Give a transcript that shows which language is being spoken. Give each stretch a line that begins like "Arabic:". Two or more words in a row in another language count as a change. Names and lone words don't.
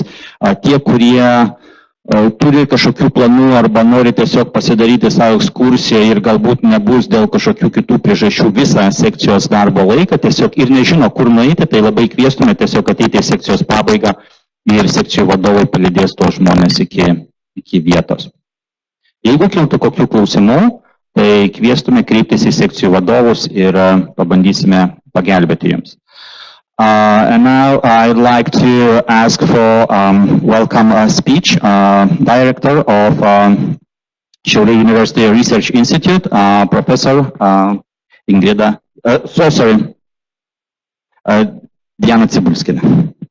Lithuanian: Tie, kurie turi kažkokių planų arba nori tiesiog pasidaryti savo ekskursiją ir galbūt nebus dėl kažkokių kitų priežasčių visą sekcijos darbo laiką, tiesiog ir nežino, kur nueiti, tai labai kviestume tiesiog ateiti į sekcijos pabaigą ir sekcijų vadovai palydės tos žmonės iki vietos. Jeigu kiltų kokių klausimų, tai kviestume kreiptis į sekcijų vadovus ir pabandysime pagelbėti jums.
English: And now I'd like to ask for welcome speech, Director of Šiauliai University Research Institute, Professor Ingrida, Diana Cibulskina.